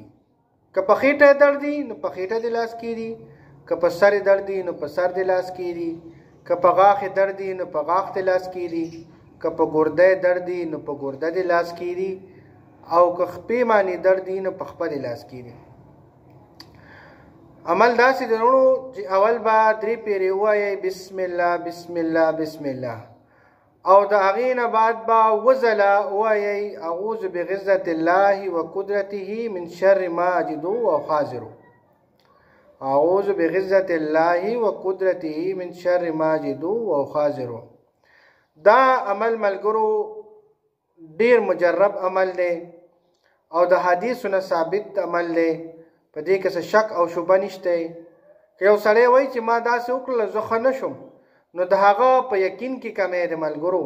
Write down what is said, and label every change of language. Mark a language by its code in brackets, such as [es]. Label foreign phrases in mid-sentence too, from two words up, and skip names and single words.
[ps] که په خېټه درد دی نو په خېټه د لاس کیږي، که په سر درد دی نو په سر د لاس کیږي، که په غاښ درد دی نو په غاښ د لاس کیږي، که په ګرده درد دی نو په ګرده د لاس کیږي، او که خپې باندې درد دی نو په خپه د لاس کیږي. عمل داسې دی ورونو چې اول به 3 پیرې ووایئ [ar] بسم الله بسم الله بسم الله، [ps] او د هغې نه بعد به وځله ووایئ [ar] اعوذ بعزة الله وقدرته من شر ما اجد واحاذر. اعوذ بعزة الله وقدرته من شر ما اجد واحاذر. [ps] دا عمل ملګرو ډیر مجرب عمل دی او د حدیثونه ثابت عمل دی. په دې کې څه شک او شبه نشته. که یو سړی وایي چې ما داسې وکړله زه ښه نه شم نو د هغه په یقین کې کمی دی ملګرو.